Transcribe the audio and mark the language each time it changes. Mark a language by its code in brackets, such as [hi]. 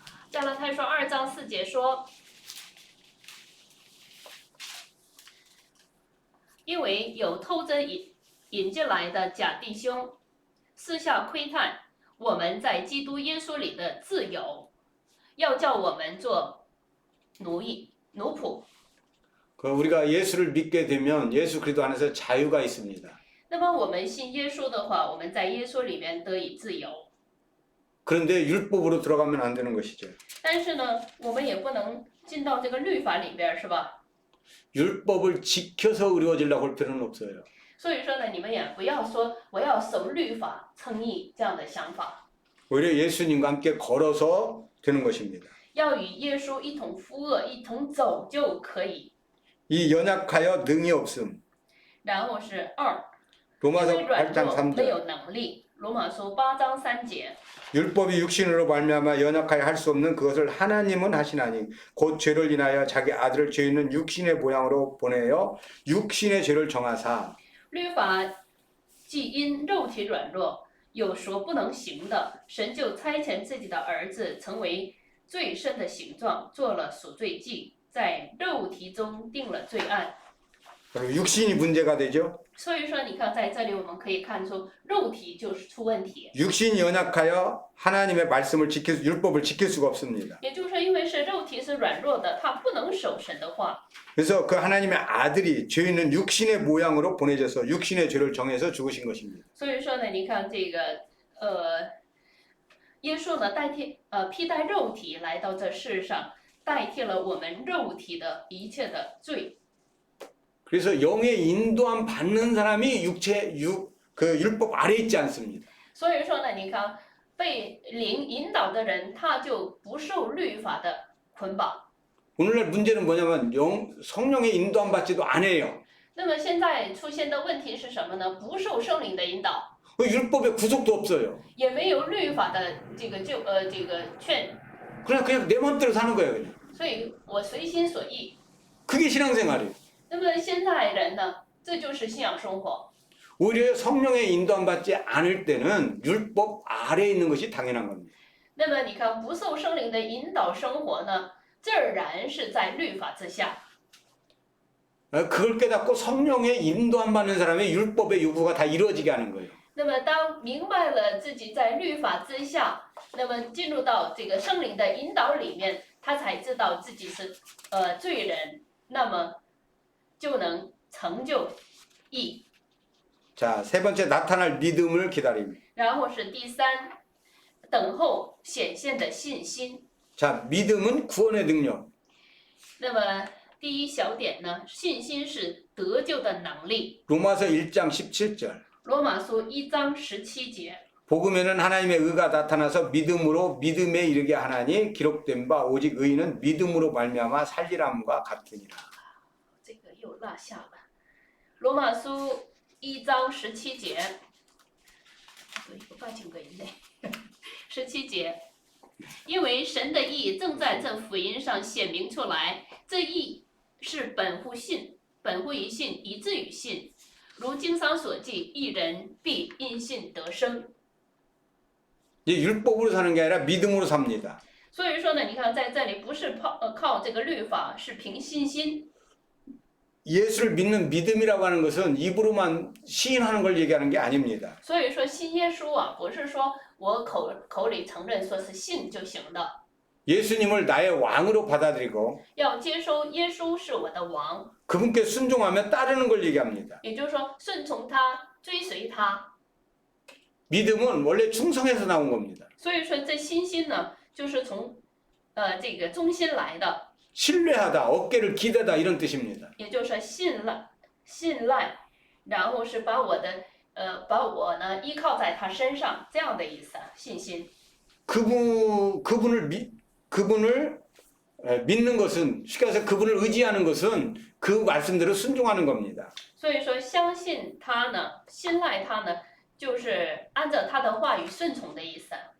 [zh] 加拉太书2章4节说，因为有偷着引进来的假弟兄，私下窥探我们在基督耶稣里的自由，要叫我们做奴仆。 [ko] 우리가 예수를 믿게 되면 예수 그리스도 안에서 자유가 있습니다. [zh] 那么我们信耶稣的话，我们在耶稣里面得以自由。 [ko] 그런데 율법으로 들어가면 안 되는 것이죠. [zh] 但是呢，我们也不能进到这个律法里边儿，是吧？ [ko] 율법을 지켜서 의로워지려고 할 필요는 없어요. [zh] 所以说呢，你们也不要说我要守律法称义这样的想法， [ko] 오히려 예수님과 함께 걸어서 되는 것입니다. [zh] 要与耶稣一同负恶，一同走就可以。 [ko] 이 연약하여 능히 없음. [zh] 然后是2， [ko] 로마서 [zh] 因为软 [ko] 8장 [zh] 弱没 [ko] 3절. [zh] 有能力。罗马书8章3节。 [ko] 율법이 육신으로 말미암아 연약하여 할 수 없는 그것을 하나님은 하시나니 곧 죄를 인하여 자기 아들을 죄 있는 육신의 모양으로 보내어 육신의 죄를 정하사. [zh] 律法既因肉体软弱，有说不能行的，神就差遣自己的儿子成为最深的形状，做了赎罪祭，在肉体中定了罪案。 [ko] 그리고 육신이 문제가 되죠. [zh] 所以说，你看在这里我们可以看出，肉体就是出问题。 [ko] 육신이 연약하여 하나님의 말씀을 율법을 지킬 수가 없습니다. [zh] 也就是说，因为是肉体是软弱的，它不能守神的话。 [ko] 그래서 그 하나님의 아들이 죄 있는 육신의 모양으로 보내져서 육신의 죄를 정해서 죽으신 것입니다. [zh] 所以说呢，你看这个耶稣呢披戴肉体来到这世上，代替了我们肉体的一切的罪。 [ko] 그래서 영의 인도함 받는 사람이 그 율법 아래 있지 않습니다. [zh] 所以说呢，你看被灵引导的人，他就不受律法的捆绑。 [ko] 오늘날 문제는 뭐냐면 성령의 인도함 받지도 않아요. [zh] 那么现在出现的问题是什么呢？不受圣灵的引导， [ko] 그 율법에 구속도 없어요. [zh] 也没有律法的这个劝， [ko] 그냥 내 마음대로 사는 거예요. 그냥. [zh] 所以我随心所欲。 [ko] 그게 신앙생활이에요. [zh] 那么现在人呢，这就是信仰生活。 [ko] 오히려 성령의 인도함 받지 않을 때는 율법 아래에 있는 것이 당연한 겁니다. [zh] 那么你看，不受圣灵的引导生活呢，自然是在律法之下。 [ko] 그걸 깨닫고 성령의 인도함 받는 사람의 율법의 요구가 다 이루어지게 하는 거예요. [zh] 那么当明白了自己在律法之下，那么进入到这个圣灵的引导里面，他才知道自己是罪人，那么就能成就义。 [ko] 자, 세 번째 나타날 믿음을 기다립니다. [zh] 然后是第3，等候显现的信心。 [ko] 자, 믿음은 구원의 능력. [zh] 那么第一小点呢，信心是得救的能力。 [ko] 로마서 1장 17절. [zh] 罗马书1章17节。 [ko] 복음에는 하나님의 의가 나타나서 믿음으로 믿음에 이르게 하나니 기록된 바 오직 의인은 믿음으로 말미암아 살리람과 같으니라. [zh] 这个又落下了。罗马书1章17节，有一个八经个以内。 17节，因为神的义正在这福音上显明出来，这义是本乎信，本乎于信，以至于信。如经上所记，义人必因信得生。 [ko] 이제 율법으로 사는 게 아니라 믿음으로 삽니다. [zh] 所以说呢，你看在这里不是靠这个律法，是凭信心。 [ko] 예수를 믿는 믿음이라고 하는 것은 입으로만 시인하는 걸 얘기하는 게 아닙니다. [zh] 所以说信耶稣啊，不是说我口里承认说是信就行的， [ko] 예수님을 나의 왕으로 받아들이고 [zh] 要接收耶稣是我的王， [ko] 그분께 순종하며 따르는 걸 얘기합니다. [zh] 也就是说顺从他，追随他。 [ko] 믿음은 원래 충성에서 나온 겁니다. [zh] 所以说这信心呢，就是从这个中心来的， [ko] 신뢰하다, 어깨를 기대다 이런 뜻입니다. [zh] 也就是说信赖，然后是把我呢依靠在他身上这样的意思，信心。 [ko] 그분을 믿는 것은 쉽게 해서 그분을 의지하는 것은 그 말씀대로 순종하는 겁니다. [zh] 所以说相信他呢，信赖他呢，就是按照他的话语顺从的意思。